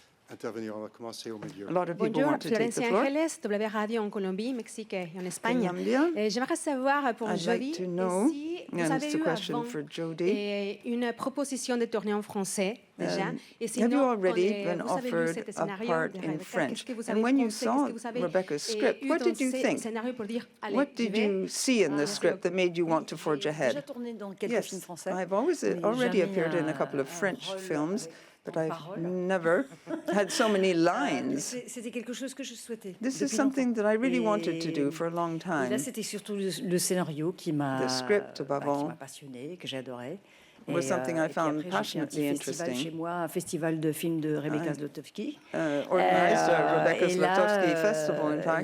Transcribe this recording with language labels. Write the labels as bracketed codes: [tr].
[en] A lot of people want to take the floor. [fr] Ángeles, W Radio en Colombie, Mexique et en Espagne. J'aimerais savoir pour Jodie si vous avez eu avant une proposition de tourner en français déjà. Et sinon, vous avez lu ce scénario de Rebecca. Qu'est-ce que vous avez pensé? Qu'est-ce que vous avez eu dans ce scénario pour dire, allez, [en] what did you see in the script that made you want to forge ahead? Yes, I've already appeared in a couple of French films, but I've never had so many lines. [fr] C'était quelque chose que je souhaitais. [en] This is something that I really wanted to do for a long time. [fr] Là, c'était surtout le scénario qui m'a passionné, que j'ai adoré. [en] was something I found passionately interesting. [fr] Chez moi, un festival de films de Rebecca Zlotowski. [en] Organized a Rebecca Zlotowski festival, in fact.